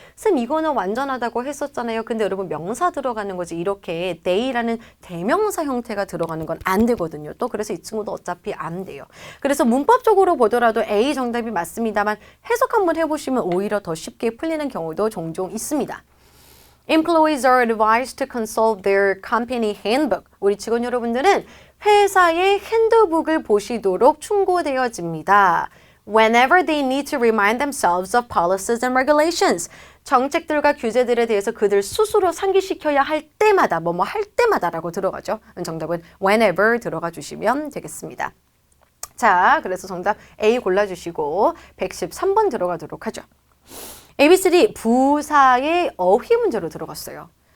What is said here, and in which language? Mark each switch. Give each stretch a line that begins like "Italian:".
Korean: 쌤 이거는 완전하다고 했었잖아요. 근데 여러분 명사 들어가는 거지 이렇게 they라는 대명사 형태가 들어가는 건 안 되거든요. 또 그래서 이 친구도 어차피 안 돼요. 그래서 문법적으로 보더라도 A 정답이 맞습니다만 해석 한번 해보시면 오히려 더 쉽게 풀리는 경우도 종종 있습니다.
English: Employees are advised to consult their company handbook.
Korean: 우리 직원 여러분들은 회사의 핸드북을 보시도록 충고되어집니다.
English: Whenever they need to remind themselves of policies and regulations.
Korean: 정책들과 규제들에 대해서 그들 스스로 상기시켜야 할 때마다, 뭐뭐 할 때마다라고 들어가죠. 정답은 whenever 들어가 주시면 되겠습니다. 자, 그래서 정답 A 골라주시고 113번 들어가도록 하죠. ABCD 부사의 어휘 문제로 들어갔어요.